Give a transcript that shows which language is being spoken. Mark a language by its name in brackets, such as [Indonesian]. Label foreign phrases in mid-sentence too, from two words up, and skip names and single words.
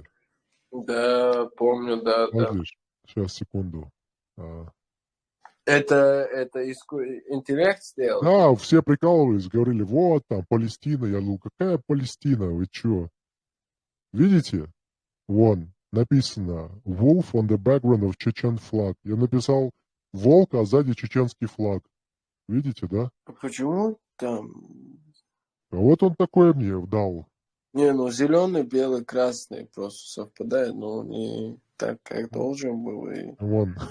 [Russian] Да, помню, да. Смотришь, сейчас, секунду. Это интеллект сделал? Да, все прикалывались, говорили, вот там Палестина. Я говорю, какая Палестина, вы чё? Видите? Вон, написано [English] Wolf on the background of Chechen flag. [Russian] Я написал волк, а сзади чеченский флаг. Видите, да? Почему там? А вот он такое мне дал. Не, ну зеленый, белый, красный просто совпадает, но не так, как должен был. И... Вон.